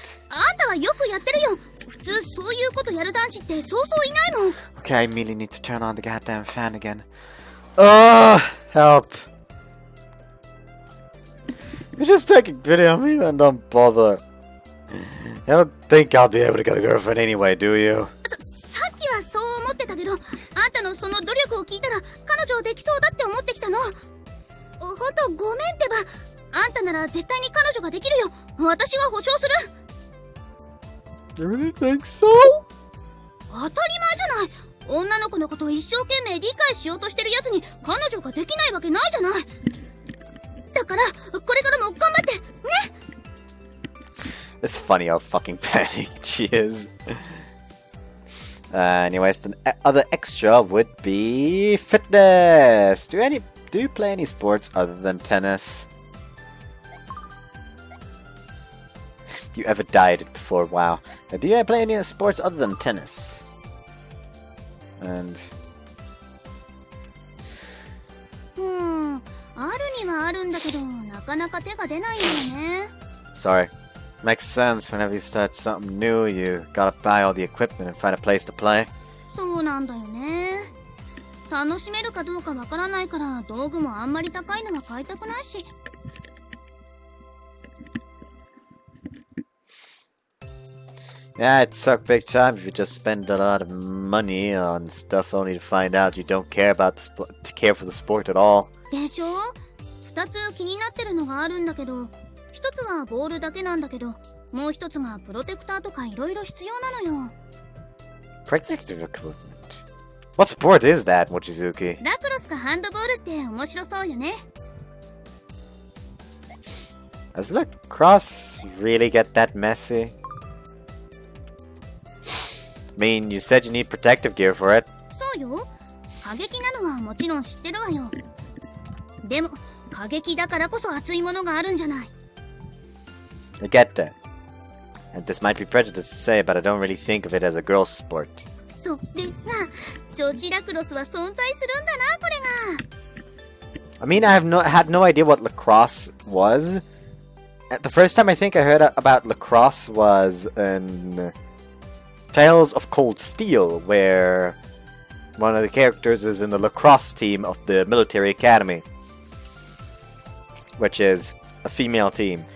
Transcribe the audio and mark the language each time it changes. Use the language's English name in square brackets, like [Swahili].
[Japanese] あんたはよくやってるよ。普通そういうことやる男子ってそうそういないもん。 [English] Okay, I immediately need to turn on the goddamn fan again. Ugh, help. You just take a video of me, then don't bother. You don't think I'll be able to get a girlfriend anyway, do you? [Japanese] さっきはそう思ってたけど、あんたのその努力を聞いたら彼女できそうだって思ってきたの。ほんとごめんってば。あんたなら絶対に彼女ができるよ。私は保証する。 [English] You really think so? [Japanese] 当たり前じゃない。女の子のことを一生懸命理解しようとしてるやつに彼女ができないわけないじゃない。だからこれからも頑張ってね。 [English] It's funny how fucking panicked she is. Anyways, the other extra would be fitness. Do you play any sports other than tennis? You ever dieted before? Wow. Do you play any sports other than tennis? And [Japanese] あるにはあるんだけど、なかなか手が出ないんだよね。 [English] sorry. Makes sense. Whenever you start something new, you gotta buy all the equipment and find a place to play. [Japanese] そうなんだよね。楽しめるかどうかわからないから道具もあんまり高いのは買いたくないし。 [English] Yeah, it'd suck big time if you just spend a lot of money on stuff only to find out you don't care for the sport at all. [Japanese] でしょ？二つ気になってるのがあるんだけど、一つはボールだけなんだけど、もう一つがプロテクターとかいろいろ必要なのよ。 [English] Protective equipment. What sport is that, Mochizuki? [Japanese] ラクロスかハンドボールって面白そうよね。 [English] Does lacrosse really get that messy? I mean, you said you need protective gear for it. [Japanese] そうよ。過激なのはもちろん知ってるわよ。でも過激だからこそ熱いものがあるんじゃない。 [English] I get that. And this might be prejudiced to say, but I don't really think of it as a girl's sport. [Japanese] それが女子ラクロスは存在するんだな、これが。 [English] I mean, I had no idea what lacrosse was. The first time I think I heard about lacrosse was in Tales of Cold Steel, where one of the characters is in the lacrosse team of the military academy, which is a female team.